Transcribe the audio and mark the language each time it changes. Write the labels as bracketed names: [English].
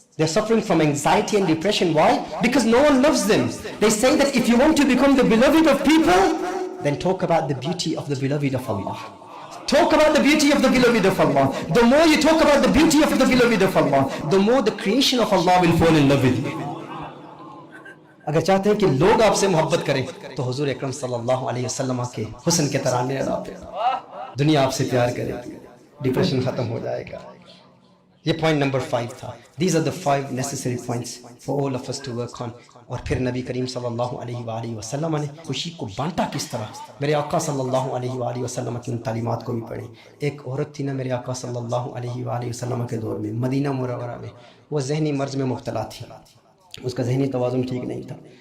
[English] They're suffering from anxiety and depression. Why? Because no one loves them. They say that if you want to become the beloved of people, then talk about the beauty of the beloved of Allah. Talk about the beauty of the beloved of Allah. The more you talk about the beauty of the beloved of Allah, the more the creation of Allah will fall in love with you. [Hindi] अगर चाहते हैं कि लोग आपसे मोहब्बत करें तो हुजूर अकरम सल्लल्लाहु अलैहि वसल्लम के हुस्न के तराने अदाते, दुनिया आपसे प्यार करेगी, डिप्रेशन खत्म हो जाएगा। ये पॉइंट नंबर 5 था। [English] These are the 5 necessary points for all of us to work on. [Hindi] और फिर नबी करीम सल्लल्लाहु अलैहि वसल्लम ने खुशी को बांटा किस तरह, मेरे आका सल्लल्लाहु अलैहि वसल्लम की उन तालीमात को भी पढ़ें। एक औरत थी ना मेरे आका सल्लल्लाहु अलैहि वसल्लम के दौर में, मदीना मुनव्वरा में, वो जहनी मर्ज में मुब्तला थी, उसका जहनी तवाज़ुन ठीक नहीं था,